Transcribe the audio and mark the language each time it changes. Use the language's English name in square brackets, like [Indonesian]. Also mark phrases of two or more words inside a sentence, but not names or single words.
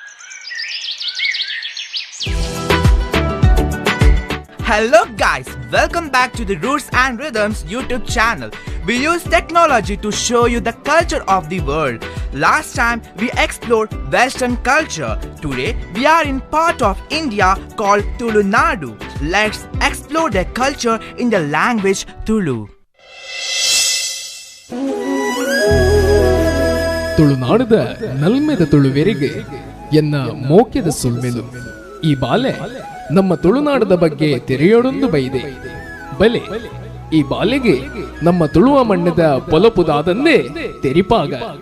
[English] Hello guys, welcome back to the Roots and Rhythms YouTube channel. We use technology to show you the culture of the world. Last time we explored Western culture. Today we are in part of India called Tulu Nadu. Let's explore their culture in the language Tulu. [Tulu] ತುಳುನಾಡದ ನಲ್ಮೆದ ತುಳುವೆರಿಗೆ ಎನ್ನ ಮೋಕ್ಯದ ಸುಳ್ಮೆಲು ಈ ಬಾಲೆ ನಮ್ಮ ತುಳುನಾಡದ ಬಗ್ಗೆ ತೆರೆಯೋಡೊಂದು ಬೈದೆ ಬಲೆ ಈ ಬಾಲೆಗೆ ನಮ್ಮ ತುಳುವ ಮಣ್ಣದ ಪೊಲಪುದಾದಂದೇ ತೆರಿಪಾಗ